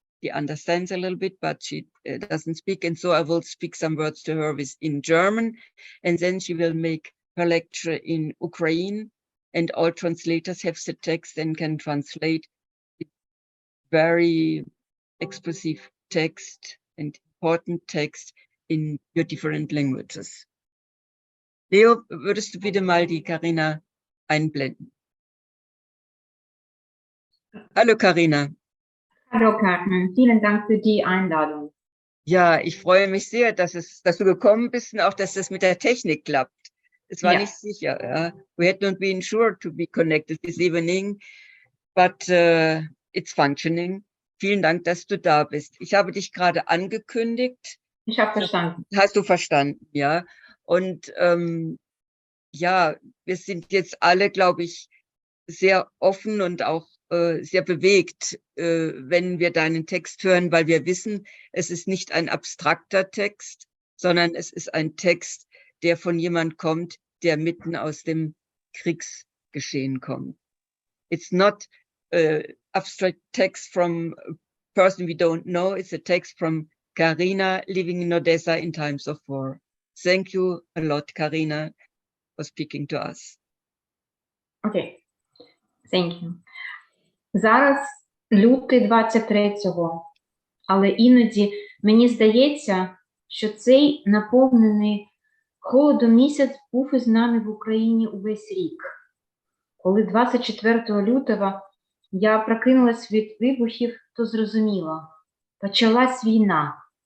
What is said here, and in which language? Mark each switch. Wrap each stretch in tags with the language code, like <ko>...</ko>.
<en>She understands a little bit, but she doesn't speak. And so I will speak some words to her in German, and then she will make her lecture in Ukraine, and all translators have the text and can translate very expressive text and important text in your different languages.</en> <de>Leo, würdest du bitte mal die Carina einblenden? Hallo Carina. Hallo Carmen, vielen Dank für die Einladung. Ja, ich freue mich sehr, dass du gekommen bist und auch, dass das mit der Technik klappt. Es war nicht sicher. Ja.</de> <en>We had not been sure to be connected this evening, but it's functioning.</en> <de>Vielen Dank, dass du da bist. Ich habe dich gerade angekündigt. Ich habe verstanden. Hast du verstanden, ja. Und ja, wir sind jetzt alle, glaube ich, sehr offen und auch sehr bewegt, wenn wir deinen Text hören, weil wir wissen, es ist nicht ein abstrakter Text, sondern es ist ein Text, der von jemand kommt, der mitten aus dem Kriegsgeschehen kommt.</de> <en>It's not abstract text from a person we don't know. It's a text from Carina living in Odessa in times of war. Thank you a lot, Carina, for speaking to us. Okay, thank you.</en> <uk>Зараз лютий 23-го, але іноді мені здається, що цей наповнений холодом місяць був із нами в Україні увесь рік. Коли 24 лютого я прокинулась від вибухів, то зрозуміла, почалась війна.</uk>